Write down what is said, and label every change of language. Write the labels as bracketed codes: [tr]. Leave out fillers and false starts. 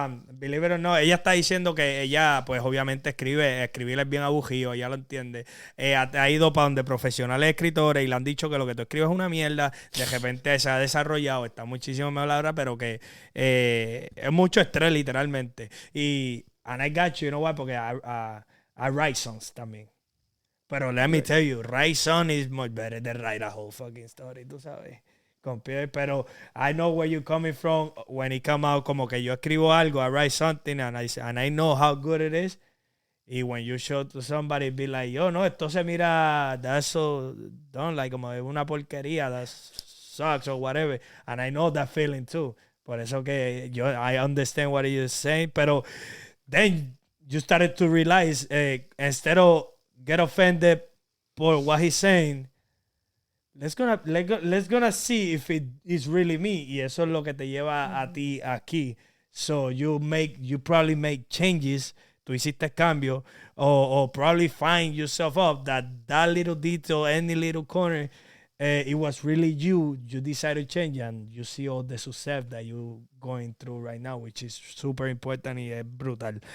[en] Believe it or not, [es] ella está diciendo que ella, pues obviamente escribir es bien aburrido, ella lo entiende. Ha ido para donde profesionales escritores y le han dicho que lo que tú escribes es una mierda. De repente se ha desarrollado, está muchísimo mejor ahora, pero que es mucho estrés literalmente. [en] And I got you know what, porque I write songs también. Pero let me tell you, write song is much better than write a whole fucking story, [es] tú sabes. [en] Pero I know where you're coming from when it come out, [es] como que yo escribo algo, [en] I write something and I know how good it is. Y when you show to somebody, be like, no, [es] esto se mira, [en] that's so done, like [es] como una porquería, [en] that sucks or whatever. And I know that feeling too. [es] Por eso que [en] I understand what you're saying. Pero then you started to realize, instead of get offended for what he's saying, let's gonna see if it is really me. [es] Y eso es lo que te lleva a ti aquí. [en] So you probably make changes. [es] Tú hiciste cambio, [en] or probably find yourself up that little detail, any little corner, it was really you decided to change, and you see all the success that you're going through right now, which is super important [es] y es brutal.